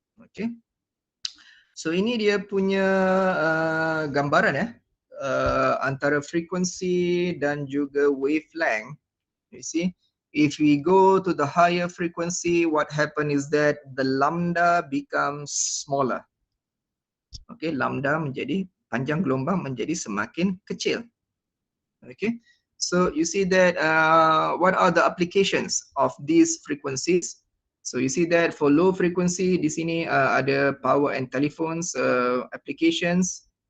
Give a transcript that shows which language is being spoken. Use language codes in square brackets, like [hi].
[ms] Okay, so ini dia punya gambaran antara frekuensi dan juga wavelength. [en] You see, if we go to the higher frequency, what happen is that the lambda becomes smaller. [ms] Okay, lambda menjadi, panjang gelombang menjadi semakin kecil. [en] Okay, so you see that what are the applications of these frequencies? So you see that for low frequency [ms] di sini ada [en] power and telephones applications.